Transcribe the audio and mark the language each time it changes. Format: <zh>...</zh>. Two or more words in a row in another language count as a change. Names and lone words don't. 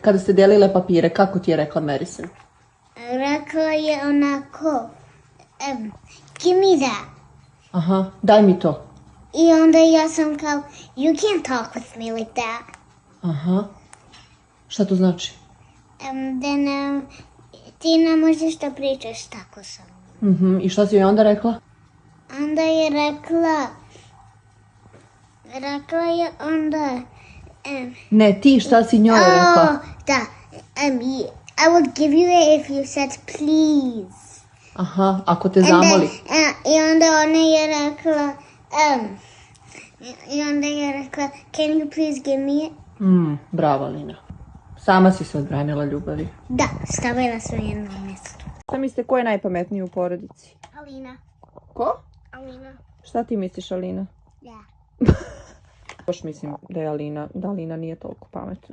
<sr>Kada ste delile papire, kako ti je rekla Madison? Rekla je onako,</sr> <en>give me that.</en> <sr>Aha, daj mi to. I onda ja sam kao,</sr> <en>you can't talk with me like that.</en> <sr>Aha. Šta to znači? Ti ne možeš da pričaš tako sa mnom. I šta si joj onda rekla? Onda je rekla je onda, Ne, ti šta si njoj rekla?</sr> <en>da, I will give you it if you said please.</en> <sr>Aha, ako te zamoli. I onda ona je rekla,</sr> <en>can you please give me it?</en> <sr>Bravo, Lina. Sama si se odbranila ljubavi. Da, stavila sam je na mjesto. Šta mislite, ko je najpametniji u porodici? Alina. Ko? Alina. Šta ti misliš, Alina? Da. Baš mislim da je Alina nije toliko pametna.</sr>